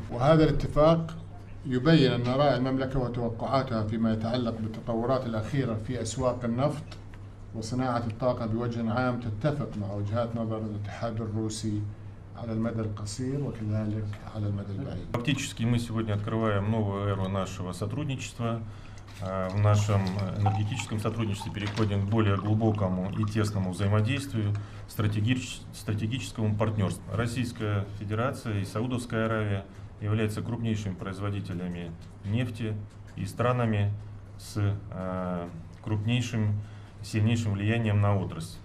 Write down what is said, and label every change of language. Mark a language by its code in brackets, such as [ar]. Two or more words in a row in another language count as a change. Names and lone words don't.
[ar] وهذا الاتفاق يبين أن آراء المملكة وتوقعاتها فيما يتعلق بالتطورات الأخيرة في أسواق النفط وصناعة الطاقة بوجه عام تتفق مع وجهات نظر الاتحاد الروسي على المدى القصير وكذلك على المدى البعيد. [ru] Фактически мы сегодня открываем новую эру нашего сотрудничества. В нашем энергетическом сотрудничестве переходим к более глубокому и тесному взаимодействию, стратегическому партнерству. Российская Федерация и Саудовская Аравия являются крупнейшими производителями нефти и странами с крупнейшим, сильнейшим влиянием на отрасль.